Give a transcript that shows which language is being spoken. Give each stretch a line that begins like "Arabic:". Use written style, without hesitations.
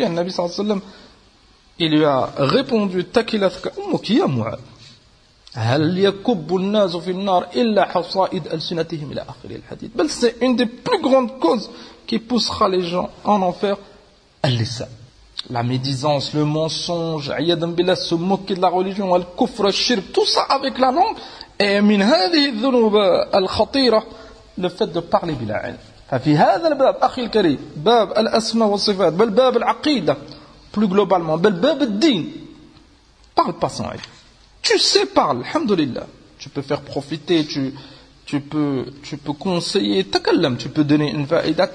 French: Le Nabi صلى الله عليه وسلم il lui a répondu
Arabic: تكلتك أمك يا معاذ هل يكب الناس في النار إلا حصائد ألسنتهم إلى آخر الحديث
French: بل c'est une des plus grandes causes qui poussera les gens en enfer
Arabic: اللسان
French: La médisance, le mensonge,
Arabic: عيادًا بالله,
French: se moquer de la religion, le kufr, le shirk, tout ça avec la langue, et
Arabic: من هذه الذنوب الخطيرة,
French: le fait de parler
Arabic: بلا علم. ففي هذا الباب, أخي الكريم, باب الأسماء والصفات, بل باب العقيدة,
French: plus globalement,
Arabic: بل باب الدين,
French: parle pas sans
Arabic: علم.
French: Tu sais, parle, alhamdulillah. Tu peux faire profiter, tu peux conseiller,
Arabic: تكلم,
French: tu peux donner une فائدة.